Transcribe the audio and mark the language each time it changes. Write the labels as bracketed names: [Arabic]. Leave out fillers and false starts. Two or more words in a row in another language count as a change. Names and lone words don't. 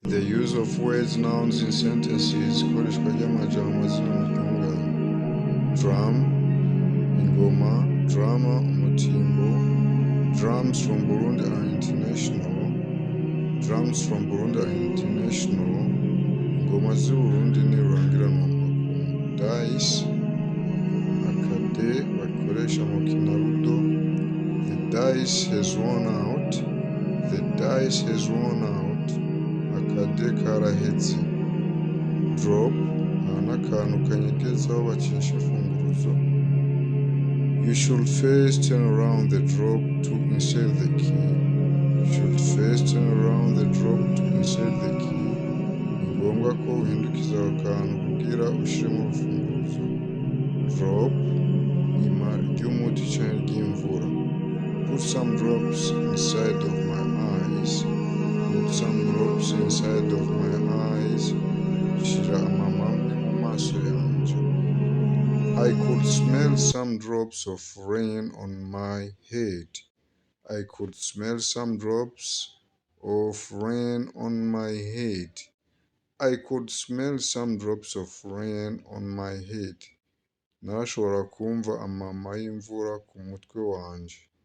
[English] The use of words, nouns in sentences [Rundi] ikoreshwa ry'amajambo amazina amatunganye. Drum, ingoma, drama, umutimbo. [English] Drums from Burundi are international. Drums from Burundi are international. [Rundi] Ingoma z'u Burundi ni rurangiranwa mu makungu. Dice, akade bakoresha mu kinarudo. [English] The dice has worn out. The dice has worn out. [Rundi] Akade karahetse. Drop n'akantu kanyegezaho bacisha imfunguruzo. [English] You should first turn around the drop to insert the key. You should first turn around the drop to insert the key. [Rundi] Ni ngombwa ko uhindukiza ako kantu kugira ushiremo urufunguzo. Drop ima ry'umuti canke ry'imvura. [English] Put some drops inside of my eyes. Put some drops inside of my eyes. [Rundi] Shira amamamwe mu maso yanje. [English] I could smell some drops of rain on my head. I could smell some drops of rain on my head. I could smell some drops of rain on my head. [Rundi] Narashobora kumva amama y'imvura ku mutwe wanje.